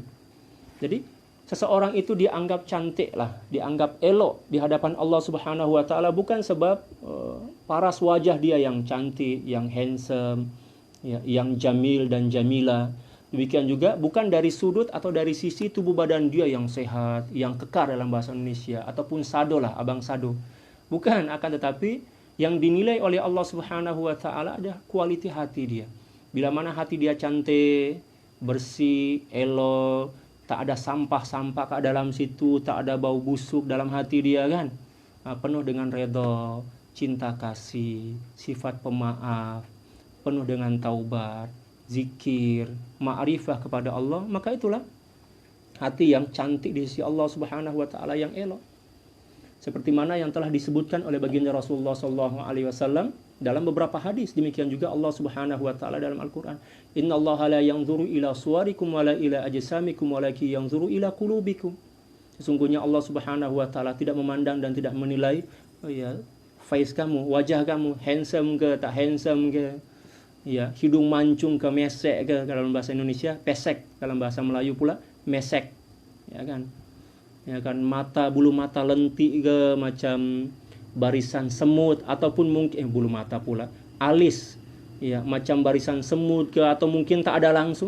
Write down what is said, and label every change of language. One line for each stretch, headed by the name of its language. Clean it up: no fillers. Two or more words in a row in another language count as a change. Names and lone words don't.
Malay: Jadi seseorang itu dianggap cantik lah, dianggap elok di hadapan Allah
Arabic: سبحانه وتعالى
Malay: bukan sebab paras wajah dia yang cantik, yang handsome, yang jamil dan jamila. Demikian juga bukan dari sudut atau dari sisi tubuh badan dia yang sehat, yang kekar dalam bahasa Indonesia ataupun sado lah, abang sado. Bukan, akan tetapi yang dinilai oleh Allah
Arabic: سبحانه وتعالى
Malay: ada kualiti hati dia. Bila mana hati dia cantik, bersih, elok, tak ada sampah-sampah ke dalam situ, tak ada bau busuk dalam hati dia kan. Penuh dengan redha, cinta kasih, sifat pemaaf, penuh dengan taubat, zikir, ma'rifah kepada Allah, maka itulah hati yang cantik di sisi Allah
Arabic: سبحانه وتعالى
Malay: yang elok. Seperti mana yang telah disebutkan oleh baginda Rasulullah
Arabic: صلى الله عليه وسلم
Malay: dalam beberapa hadis. Demikian juga Allah
Arabic: سبحانه وتعالى
Malay: dalam Al-Qur'an.
Arabic: إن الله لا ينظر إلى صوركم ولا إلى أجسامكم ولكن ينظر إلى قلوبكم.
Malay: Sesungguhnya Allah
Arabic: سبحانه وتعالى
Malay: tidak memandang dan tidak menilai face kamu, wajah kamu, handsome ke tak handsome ke, hidung mancung ke mesek ke dalam bahasa Indonesia, pesek dalam bahasa Melayu pula mesek. Mata, bulu mata lentik ke macam barisan semut ataupun mungkin bulu mata pula alis macam barisan semut ke atau mungkin tak ada langsung.